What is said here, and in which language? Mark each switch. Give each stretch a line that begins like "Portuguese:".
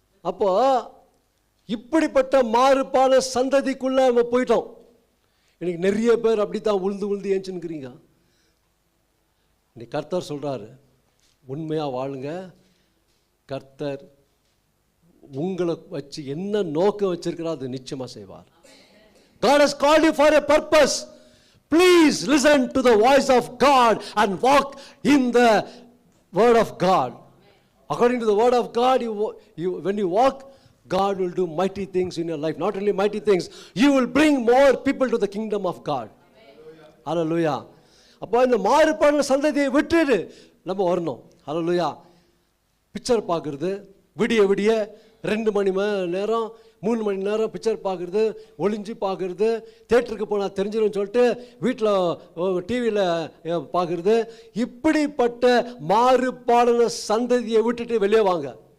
Tamil: அப்போ இப்படிப்பட்ட மாறுபாடு சந்ததிக்குள்ள நம்ம போயிட்டோம். இன்னைக்கு நிறைய பேர் அப்படித்தான் உழுந்து ஏஞ்சுன்னுக்கிறீங்க. இன்னைக்கு கர்த்தர் சொல்றாரு, உண்மையாக வாழுங்க. கர்த்தர் உங்களை வச்சு என்ன நோக்கம் வச்சிருக்கிறார் அது நிச்சயமாக செய்வார்.
English: God has called you for a purpose. Please listen to the voice of God and walk in the word of God. According to the word of God, when you walk, God will do mighty things in your life. Not only mighty things, you will bring more people to the kingdom of God. Hallelujah.
Tamil: அப்போ இந்த மாறுபாடு சந்ததியை விட்டுட்டு நம்ம வரணும். ஹல்லேலூயா. Picture பார்க்குறது விடிய 2 மணி நேரம் 3 மணி நேரம் பிக்சர் பார்க்குறது, ஒளிஞ்சு பார்க்குறது, தேட்டருக்கு போனால் தெரிஞ்சிடும் சொல்லிட்டு வீட்டில் டிவியில் பார்க்குறது, இப்படிப்பட்ட மாறுபாடான சந்ததியை விட்டுட்டு வெளியே வாங்க.